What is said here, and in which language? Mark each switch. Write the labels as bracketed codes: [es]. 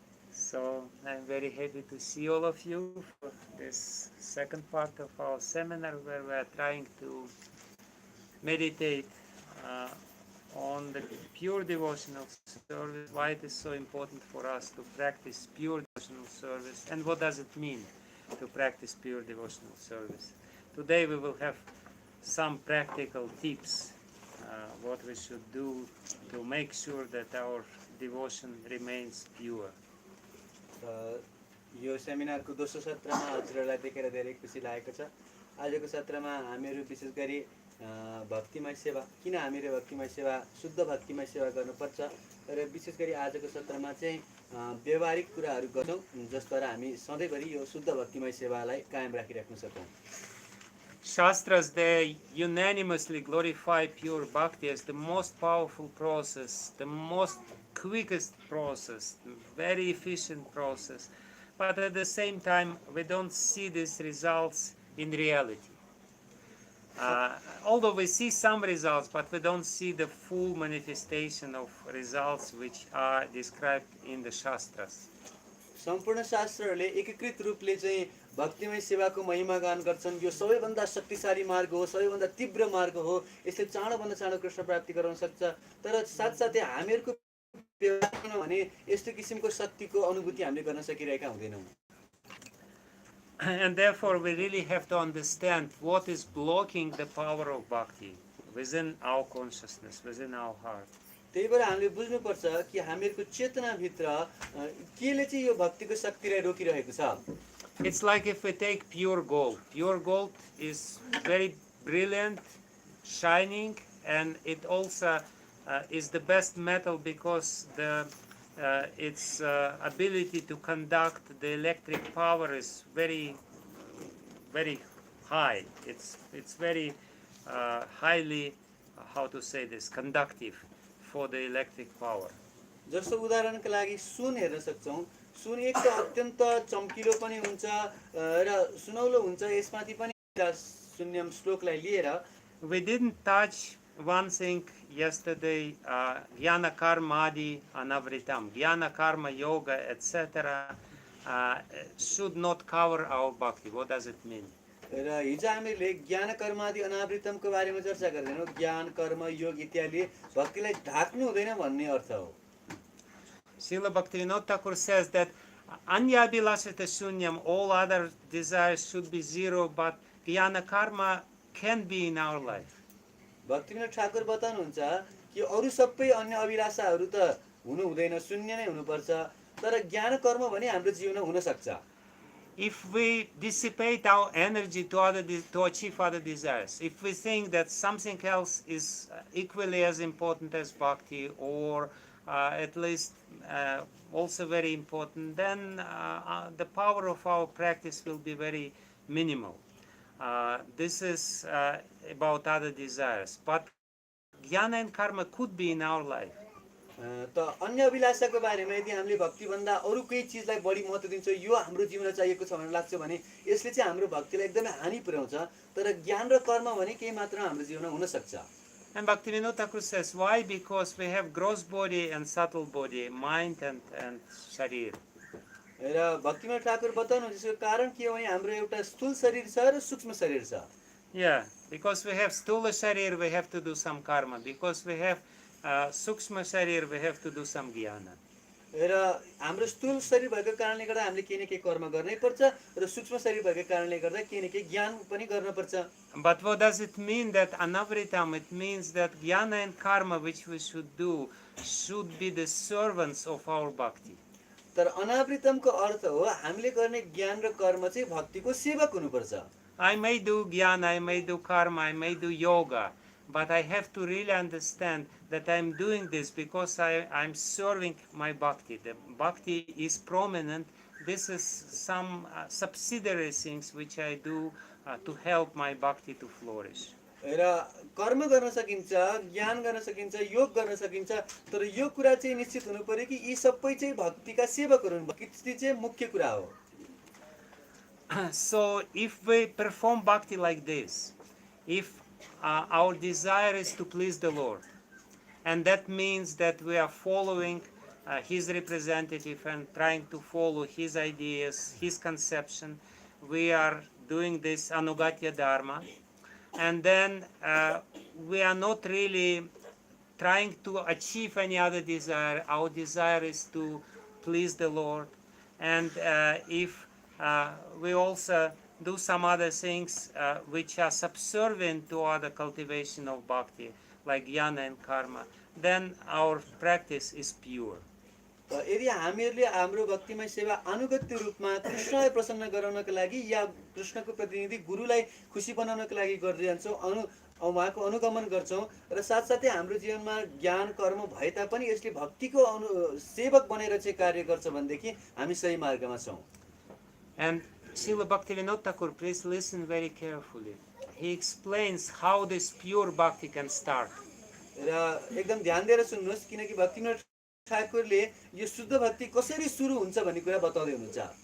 [en] So I'm very happy to see all of you for this second part of our seminar where we are trying to meditate on the pure devotional service, why it is so important for us to practice pure devotional service, and what does it mean to practice pure devotional service. Today we will have some practical tips what we should do to make sure that our devotion remains pure. [ne] यो सेमिनारको दोस्रो सत्रमा हजुरहरूलाई देखेर धेरै खुसी लागेको छ। आजको सत्रमा हामीहरू विशेष गरी भक्तिमय सेवा, किन हामीले भक्तिमय सेवा, शुद्ध भक्तिमय सेवा गर्नुपर्छ र विशेष गरी आजको सत्रमा चाहिँ व्यवहारिक कुराहरू गर्छौँ जसद्वारा हामी सधैँभरि यो शुद्ध भक्तिमय सेवालाई कायम राखिराख्न सकौँ। [en] Shastras, they unanimously glorify pure bhakti as the most powerful process, the most quickest process, very efficient process. But at the same time, we don't see these results in reality. Although we see some results, but we don't see the full manifestation of results which are described in the Shastras. [ne] सम्पूर्ण शास्त्रहरूले एकीकृत रूपले चाहिँ भक्तिमय सेवाको महिमा गान गर्छन्। यो सबैभन्दा शक्तिशाली मार्ग हो, सबैभन्दा तीव्र मार्ग हो, यसले चाँडोभन्दा चाँडो कृष्ण प्राप्ति गराउन सक्छ। तर साथसाथै हामीहरूको व्यवहारमा भने यस्तो किसिमको शक्तिको अनुभूति हामीले गर्न सकिरहेका हुँदैनौँ। [en] And therefore we really have to understand what is blocking the power of bhakti within our consciousness, within our heart. [ne] त्यही भएर हामीले बुझ्नुपर्छ कि हामीहरूको चेतनाभित्र केले चाहिँ यो भक्तिको शक्तिलाई रोकिरहेको छ। [en] It's like if we take pure gold. Pure gold is very brilliant, shining, and it also is the best metal because its ability to conduct the electric power is very, very high. It's very highly, how to say this, conductive for the electric power. [ne] जस्तो उदाहरणका लागि सुन हेर्न सक्छौं, सुन एक त अत्यन्त चम्किलो पनि हुन्छ र सुनौलो हुन्छ। यसमाथि पनि शून्यम श्लोकलाई लिएर [en] We didn't touch one thing yesterday, [sa] jnana karmadi anavritam. [en] Jnana karma yoga, etc. Should not cover our bhakti. What does it mean? [ne] र हिजो हामीले ज्ञान कर्मादि अनावृतमको बारेमा चर्चा गर्दैनौँ। ज्ञान कर्म योग इत्यादि भक्तिलाई ढाक्नु हुँदैन भन्ने अर्थ हो। [en] Srila Bhaktivinoda Thakur says that [sa] anya abhilasita shunyam, [en] all other desires should be zero, but jnana karma can be in our life. [ne] Bhaktivinod Thakur बताउनुहुन्छ कि अरू सबै अन्य अभिलाषाहरू त हुनु हुँदैन, शून्य नै हुनुपर्छ, तर ज्ञान कर्म भने हाम्रो जीवनमा हुन सक्छ। [en] If we dissipate our energy to achieve other desires, if we think that something else is equally as important as bhakti, or at least also very important, then the power of our practice will be very minimal. This is about other desires, but jnana and karma could be in our life. [ne] त अन्य अभिलाषाको बारेमा यदि हामीले भक्तिभन्दा अरू केही चिजलाई बढी महत्त्व दिन्छौँ, यो हाम्रो जीवनमा चाहिएको छ भनेर लाग्छ भने यसले चाहिँ हाम्रो भक्तिलाई एकदमै हानि पुर्याउँछ। तर ज्ञान र कर्म भने केही मात्र हाम्रो जीवनमा हुन सक्छ। [en] And Bhaktivinoda Thakur says, why? Because we have gross body and subtle body, mind and sharir. [ne] र भक्तिविनोद ठाकुर बताउनुहुन्छ यसको कारण के हो भने हाम्रो एउटा स्थूल शरीर छ र सूक्ष्म शरीर छ। [en] Yeah, because we have stula sharir, we have to do some karma. Because we have sukshma sharir, we have to do some jnana. [ne] र हाम्रो स्थूल शरीर भएको कारणले गर्दा हामीले केही न केही कर्म गर्नै पर्छ र सूक्ष्म शरीर भएको कारणले गर्दा केही न केही ज्ञान पनि गर्न पर्छ। [en] But what does it mean that anavritam? It means that jnana and karma which we should do should be the servants of our bhakti. [ne] तर अनावृतमको अर्थ हो हामीले गर्ने ज्ञान र कर्म चाहिँ भक्तिको सेवक हुनुपर्छ। [en] I may do jnana, I may do karma, I may do yoga, but I have to really understand that I'm doing this because I'm serving my bhakti. The bhakti is prominent. This is some subsidiary things which I do to help my bhakti to flourish. [ne] र कर्म गर्न सकिन्छ, ज्ञान गर्न सकिन्छ, योग गर्न सकिन्छ, तर यो कुरा चाहिँ निश्चित हुनु पर्यो कि यी सबै चाहिँ भक्तिका सेवकहरू हुन्। भक्ति चाहिँ मुख्य कुरा हो। [en] So if we perform bhakti like this, if our desire is to please the Lord, and that means that we are following his representative and trying to follow his ideas, his conception, we are doing this anugatya dharma, and then we are not really trying to achieve any other desire. Our desire is to please the Lord, and if we also do some other things which are subservient to other cultivation of bhakti, like jnana and karma, then our practice is pure. [ne] यदि हामीहरूले हाम्रो भक्तिमय सेवा अनुगत्य रूपमा कृष्णलाई प्रसन्न गराउनको लागि या कृष्णको प्रतिनिधि गुरुलाई खुसी बनाउनको लागि गर्दै जान्छौँ, उहाँको अनुगमन गर्छौँ र साथसाथै हाम्रो जीवनमा ज्ञान कर्म भए तापनि यसले भक्तिको सेवक बनेर चाहिँ कार्य गर्छ भनेदेखि हामी सही मार्गमा छौँ। [en] And Srila Bhaktivinoda Thakur, please listen very carefully. He explains how this pure bhakti can start. [ne] र एकदम ध्यान दिएर सुन्नुहोस् किनकि भक्तिविनोद ठाकुरले यो शुद्ध भक्ति कसरी सुरु हुन्छ भन्ने कुरा बताउँदै हुनुहुन्छ।